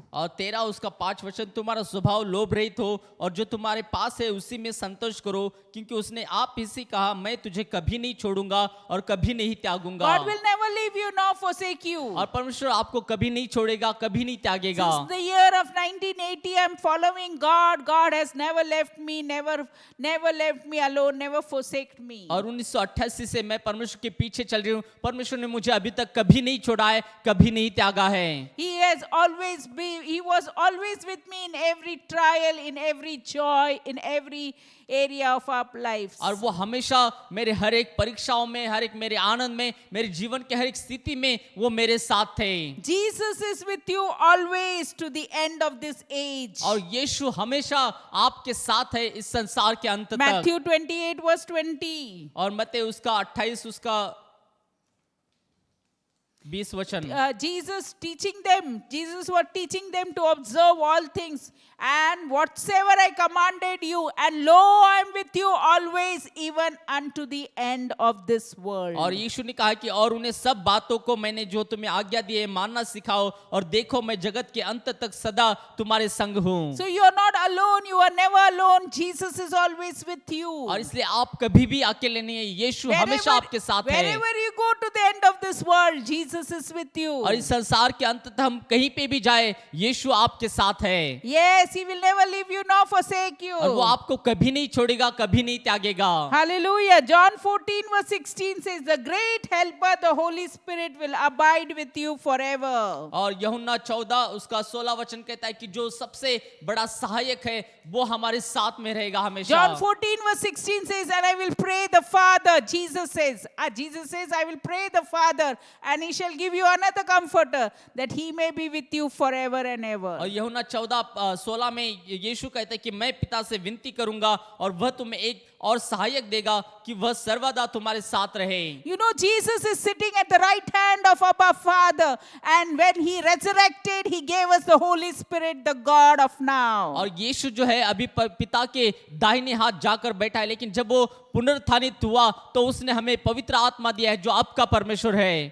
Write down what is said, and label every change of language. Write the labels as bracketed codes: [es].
[hi] और 13 उसका 5 वचन, तुम्हारा स्वभाव लोभ रहित हो और जो तुम्हारे पास है उसी में संतोष करो, क्योंकि उसने आप ही से कहा मैं तुझे कभी नहीं छोड़ूंगा और कभी नहीं त्यागूंगा। [en] God will never leave you nor forsake you. [hi] और परमेश्वर आपको कभी नहीं छोड़ेगा, कभी नहीं त्यागेगा। [en] Since the year of 1980, I'm following God. God has never left me, never left me alone, never forsaked me. [hi] और 1988 से मैं परमेश्वर के पीछे चल रही हूँ। परमेश्वर ने मुझे अभी तक कभी नहीं छोड़ा है, कभी नहीं त्यागा है। है। [en] He was always with me in every trial, in every joy, in every area of our lives. [hi] और वो हमेशा मेरे हर एक परीक्षाओं में, हर एक मेरे आनंद में, मेरे जीवन के हर एक स्थिति में वो मेरे साथ थे। [en] Jesus is with you always to the end of this age. [hi] और यीशु हमेशा आपके साथ है इस संसार के अंत तक। [en] Matthew 28 verse 20. [hi] और मत्ती उसका 28 उसका 20 वचन। [en] Jesus was teaching them to observe all things, and whatsoever I commanded you, and lo, I am with you always, even unto the end of this world. [hi] और यीशु ने कहा कि और उन्हें सब बातों को मैंने जो तुम्हें आज्ञा दी है मानना सिखाओ, और देखो मैं जगत के अंत तक सदा तुम्हारे संग हूँ। [en] So you are not alone, you are never alone. Jesus is always with you. [hi] और इसलिए आप कभी भी अकेले नहीं है, यीशु हमेशा आपके साथ है। [en] Wherever you go to the end of this world, Jesus is with you. [hi] और इस संसार के अंत तक हम कहीं पे भी जाए, यीशु आपके साथ है। [en] Yes, he will never leave you nor forsake you. [hi] और वो आपको कभी नहीं छोड़ेगा, कभी नहीं त्यागेगा। [en] Hallelujah. John 14 verse 16 says, the great helper, the Holy Spirit will abide with you forever. [hi] और यूहन्ना 14 उसका 16 वचन कहता है कि जो सबसे बड़ा सहायक है वो हमारे साथ में रहेगा हमेशा। [en] John 14 verse 16 says, and I will pray the Father. Jesus says, I will pray the Father, and he shall give you another comforter, that he may be with you forever and ever. [hi] और यूहन्ना 14:16 में यीशु कहता है कि मैं पिता से विनती करूंगा और वह तुम्हें एक और सहायक देगा कि वह सर्वदा तुम्हारे साथ रहे। [en] You know, Jesus is sitting at the right hand of our Father, and when he resurrected, he gave us the Holy Spirit, the God of now. [hi] और यीशु जो है अभी पिता के दाहिने हाथ जाकर बैठा है, लेकिन जब वो पुनरुत्थानित हुआ तो उसने हमें पवित्र आत्मा दिया है जो आपका परमेश्वर है।